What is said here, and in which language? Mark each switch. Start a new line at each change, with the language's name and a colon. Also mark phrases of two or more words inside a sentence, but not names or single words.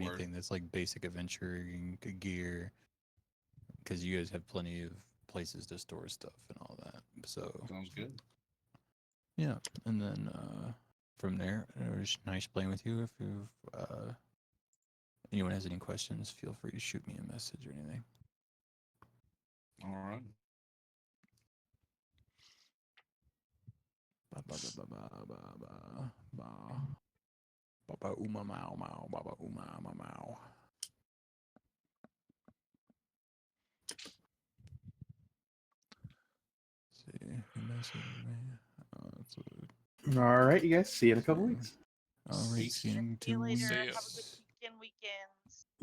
English: anything that's like basic adventuring gear, because you guys have plenty of places to store stuff and all that. So Sounds good. yeah, and then from there, it was nice playing with you. If you've anyone has any questions, feel free to shoot me a message or anything. All right. Ba ba ba ba ba ba ba ba. Baba uma mau mau. Baba uma ma mau. See who messaged me. That's All right, you guys. See you in a couple weeks. all right. Peace. See you in See you 2 later. See ya. Have a good weeks. weekends.